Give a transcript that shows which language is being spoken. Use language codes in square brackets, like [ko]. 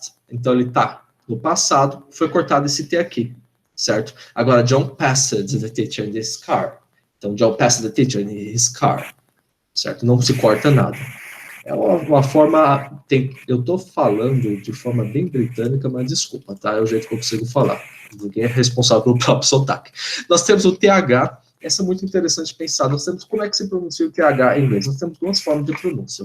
[pt] Então, ele tá no passado, foi cortado esse T aqui, certo? Agora, [en] John passed the teacher in his car. [pt] Então, John passed the teacher in his car, certo? Não se corta nada. É uma forma, eu estou falando de forma bem britânica, mas desculpa, tá? É o jeito que eu consigo falar. Ninguém é responsável pelo próprio sotaque. Nós temos o TH, essa é muito interessante pensar. Nós temos como é que se pronuncia o TH em inglês. Nós temos 2 formas de pronúncia.